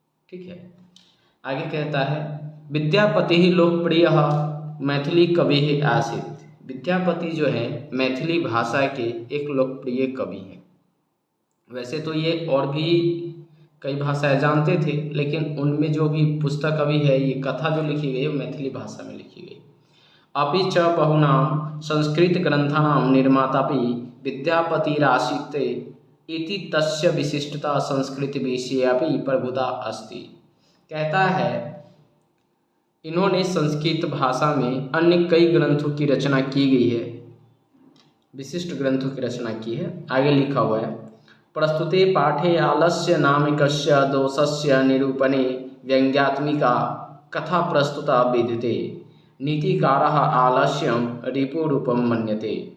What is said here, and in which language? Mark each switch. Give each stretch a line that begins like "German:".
Hindi: ठीक है, आगे कहता है
Sanskrit: विद्यापति ही लोकप्रिय मैथिली कवि आसीत।
Hindi: विद्यापति जो है मैथिली भाषा के एक लोकप्रिय कवि हैं। वैसे तो ये और भी कई भाषाएं जानते थे, लेकिन उनमें जो भी पुस्तक अभी है, ये कथा जो लिखी गई है मैथिली भाषा में लिखी गई।
Sanskrit: अपि च बहुनां संस्कृत ग्रंथानां निर्मातापि विद्यापतिरासीत् इति तस्य विशिष्टता संस्कृत विषयेऽपि प्रभुता अस्ति।
Hindi: कहता है इन्होंने संस्कृत भाषा में अन्य कई ग्रंथों की रचना की गई है, विशिष्ट ग्रंथों की रचना की है। आगे लिखा हुआ है
Sanskrit: प्रस्तुते पाठे आलस्य नामकस्य दोषस्य निरूपणे व्यंग्यात्मिका कथा प्रस्तुता विद्यते, नीतिकारः आलस्यं रिपुरूपं मन्यते।